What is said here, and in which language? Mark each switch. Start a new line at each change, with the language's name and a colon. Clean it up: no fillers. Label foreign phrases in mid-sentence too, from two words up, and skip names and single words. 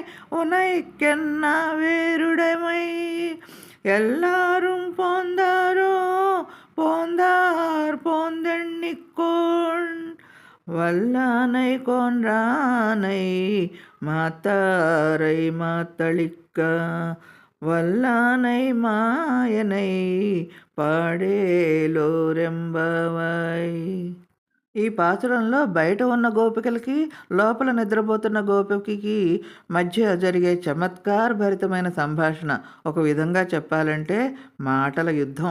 Tamil: உனைக்கென்ன வேறுடைமை எல்லாரும் போந்தாரோ போந்தார் போந்தெண்ணிக்கோள் வல்லானை கொன்றானை மாத்தாரை மாத்தளிக்க வல்லானை மாயனைப் பாடேலோரெம்பாவாய்.
Telugu: ఈ పాసురంలో బయట ఉన్న గోపికలకి, లోపల నిద్రపోతున్న గోపికకి మధ్య జరిగే చమత్కారభరితమైన సంభాషణ. ఒక విధంగా చెప్పాలంటే మాటల యుద్ధం.